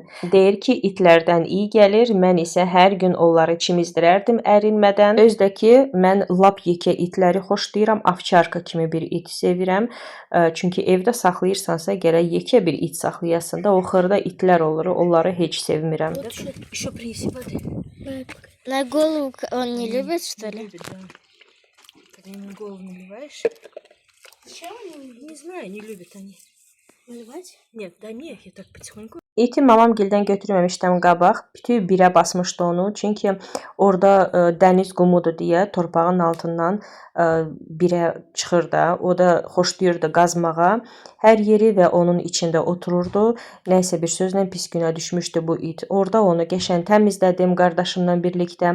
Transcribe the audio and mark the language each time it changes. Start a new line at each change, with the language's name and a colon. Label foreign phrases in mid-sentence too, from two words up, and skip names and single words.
Azerbaijani: Deyir ki, itlərdən iyi gəlir, mən isə hər gün onları çimizdirərdim ərinmədən. Özdəki, mən lap yekə itləri xoşlayıram, ovçarka kimi bir it sevirəm. Çünki evdə saxlayırsansa, gərək yekə bir it saxlayasın da, o xırda itlər olur, onları heç sevmirəm.
Russian: Еще принеси воды. На голову он не любит, что ли? Любит, да. Когда ему голову наливаешь. Зачем они? Не знаю, не любят они. Наливать? Нет, да не, я так потихоньку.
Azerbaijani: İti mamamgildən götürməmişdim qabaq. Bütün birə basmışdı onu. Çünki orada dəniz qumudur deyə torpağın altından birə çıxır da. O da xoşlayırdı qazmağa. Hər yeri və onun içində otururdu. Nəysə bir sözlə pis günə düşmüşdü bu it. Orada onu qəşən təmizlədim qardaşımla birlikdə.